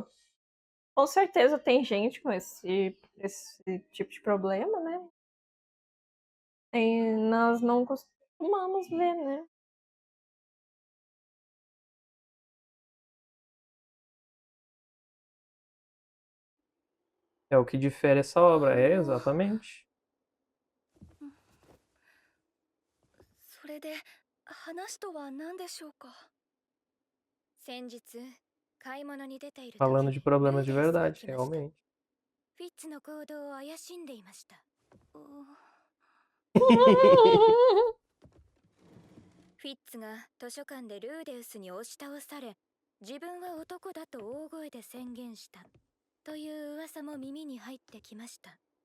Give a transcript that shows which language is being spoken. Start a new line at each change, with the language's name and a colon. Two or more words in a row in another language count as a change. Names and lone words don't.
Portuguese: Com certeza tem gente com esse tipo de problema, né? E nós não costumamos ver, né? É o que difere essa obra. É, exatamente.
Japanese: それで話とは何でしょうか。先日買い物に出ている時
Portuguese: Falando de problemas de
Japanese: ルーデンスが
Portuguese: verdade,
Japanese: 来ました。
Portuguese: realmente.
Japanese: フィッツの行動を怪しんでいました。フィッツが図書館でルーデウスに押し倒され、自分は男だと大声で宣言したという噂も耳に入ってきました。